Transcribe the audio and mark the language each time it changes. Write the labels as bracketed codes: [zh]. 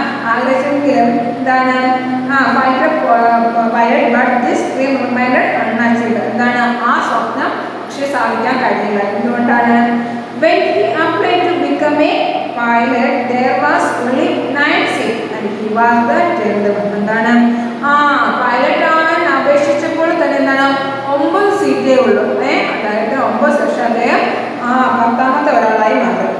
[ml] ആഗ്രഹിച്ചെങ്കിലും എന്താണ് [en] Fighter pilot, but this dream remained unachieved. [ml] എന്താണ് ആ സ്വപ്നം പക്ഷെ സാധിക്കാൻ കഴിഞ്ഞില്ല. എന്തുകൊണ്ടാണ്? [en] When he applied to become a pilot, there was only 9 seats and he was the 10th one. [ml] എന്താണ് പൈലറ്റ് ആവാൻ അപേക്ഷിച്ചപ്പോൾ തന്നെ എന്താണ് 9 സീറ്റേ ഉള്ളൂ. അതായത് 9 സെക്ഷൻ അദ്ദേഹം 10ാമത്തെ ഒരാളായി മാറി.